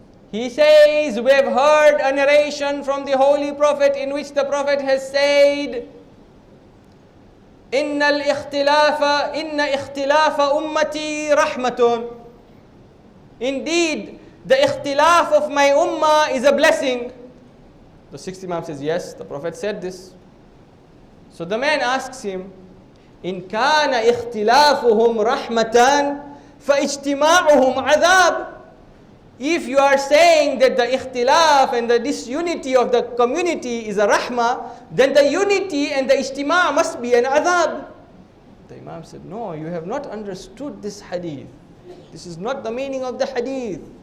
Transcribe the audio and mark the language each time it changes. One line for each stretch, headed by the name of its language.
English: He says, we have heard a narration from the Holy Prophet in which the Prophet has said,
Arabic: إن اختلاف أمتي رحمة.
English: Indeed, the ikhtilaf of my ummah is a blessing. The sixth Imam says, yes, the Prophet said this. So the man asks him,
Arabic: إن كان اختلافهم رحمة فاجتماعهم عذاب.
English: If you are saying that the ikhtilaf and the disunity of the community is a rahmah, then the unity and the ijtima' must be an adhab. The Imam said, no, you have not understood this hadith. This is not the meaning of the hadith.